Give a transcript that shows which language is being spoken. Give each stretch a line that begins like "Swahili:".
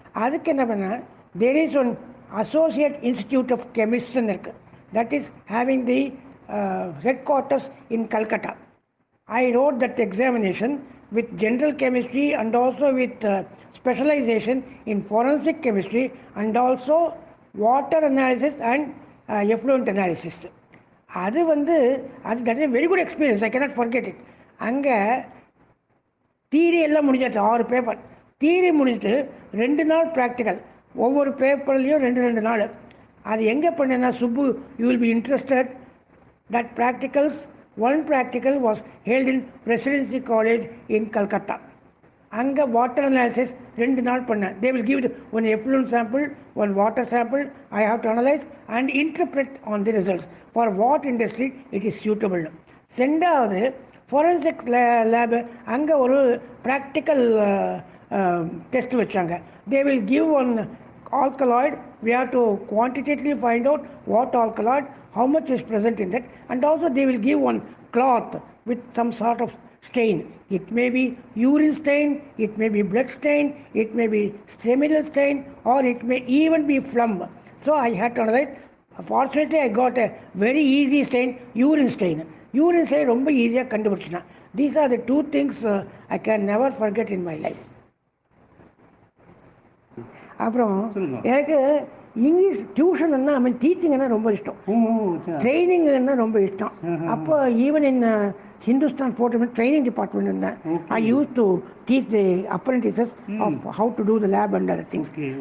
Tamil: அதுக்கு என்ன பண்ணேன்,
English: There is one associate institute of கெமிஸ்ட்ரின்னு இருக்குது. That is having the headquarters in Calcutta. I wrote that examination with general chemistry and also with specialization in forensic chemistry and also water analysis and effluent analysis. அது that is a very good experience. I cannot forget it.
Tamil: அங்கே theory எல்லாம் முடிஞ்சாச்சு, 6 paper theory முடிஞ்சிட்டு 2 நாள் practical, ஒவ்வொரு பேப்பர்லேயும் 2 நாள். அது எங்கே பண்ணேன்னா,
English: Subbu you will be interested that practicals, one practical was held in Presidency College in Calcutta.
Tamil: அங்கே வாட்டர் அனாலிசிஸ் 2 நாள் பண்ணேன்.
English: they will give one effluent sample, one water sample. I have to analyze and interpret on the results for what industry it is suitable.
Tamil: செண்டாவது forensic lab, அங்கே ஒரு practical test வச்சாங்க.
English: they will give one alkaloid. We have to quantitatively find out what alkaloid, how much is present in that, and also they will give one cloth with some sort of stain. It may be urine stain, it may be blood stain, it may be seminal stain, or it may even be phlegm. So I had to analyze. Fortunately I got a very easy stain, urine stain.
Tamil: Urine stain ரொம்ப ஈஸியாக கண்டுபிடிச்சினா.
English: These are the 2 things I can never forget in my life.
Tamil: அப்புறம் எனக்கு English டியூஷன்னா டீச்சிங்னா ரொம்ப இஷ்டம், ட்ரைனிங்னா ரொம்ப இஷ்டம்.
English: அப்போ even in Hindustan photo training department இருந்தேன். I use to teach the apprentices of how to do the lab and other things.